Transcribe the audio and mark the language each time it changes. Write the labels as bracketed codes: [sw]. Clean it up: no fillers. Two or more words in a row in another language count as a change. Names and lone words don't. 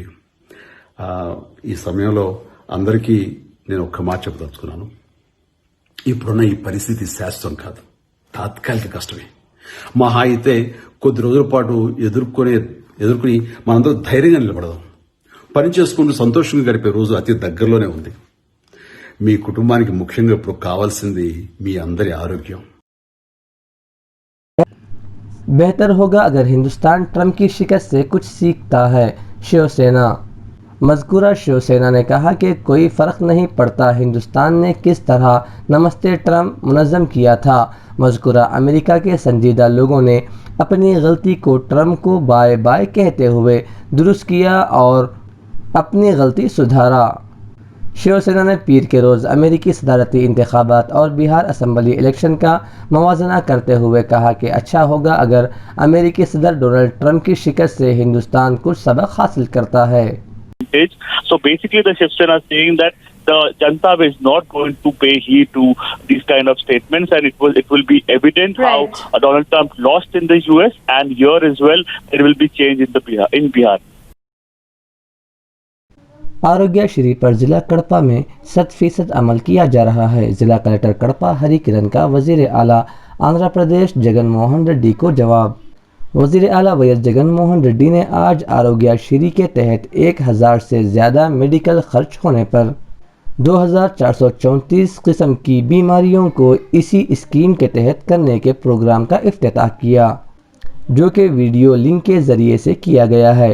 [te] ఈ సమయంలో అందరికీ నేను ఒక్క మాట చెప్పదలుచుకున్నాను, ఇప్పుడున్న ఈ పరిస్థితి శాశ్వతం కాదు, తాత్కాలిక కష్టమే। మహా అయితే కొద్ది రోజుల పాటు ఎదుర్కొని మనందరూ ధైర్యంగా నిలబడదాం। పని చేసుకుంటూ సంతోషంగా గడిపే రోజు అతి దగ్గరలోనే ఉంది। మీ కుటుంబానికి ముఖ్యంగా ఇప్పుడు కావాల్సింది మీ అందరి ఆరోగ్యం। [ur] بہتر ہوگا اگر ہندوستان ٹرمپ کی شکست سے کچھ سیکھتا ہے، شیو سینا۔ مذکورہ شیو سینا نے کہا کہ کوئی فرق نہیں پڑتا ہندوستان نے کس طرح نمستے ٹرمپ منظم کیا تھا۔ مذکورہ امریکہ کے سنجیدہ لوگوں نے اپنی غلطی کو ٹرمپ کو [en] bye bye [ur] کہتے ہوئے درست کیا اور اپنی غلطی سدھارا۔ شیو سینا نے پیر کے روز امریکی صدارتی انتخابات اور بہار [en] assembly election [ur] کا موازنہ کرتے ہوئے کہا کہ اچھا ہوگا اگر امریکی صدر ڈونلڈ ٹرمپ کی شکست سے ہندوستان کچھ سبق حاصل کرتا ہے۔ [en] So basically the Shiv Sena is saying that the Janta is not going to pay heed to these kind of statements, and it will be evident how Donald Trump lost in the US, and here as well there will be change in Bihar. [ur] آروگیہ شری پر ضلع کڑپا میں 100% عمل کیا جا رہا ہے۔ ضلع کلکٹر کڑپا ہری کرن کا وزیر اعلیٰ آندھرا پردیش جگن موہن ریڈی کو جواب۔ وزیر اعلیٰ ویس جگن موہن ریڈی نے آج آروگیہ شری کے تحت 1000 سے زیادہ میڈیکل خرچ ہونے پر 2434 قسم کی بیماریوں کو اسی اسکیم کے تحت کرنے کے پروگرام کا افتتاح کیا جو کہ [en] video link [ur] کے ذریعے سے کیا گیا ہے۔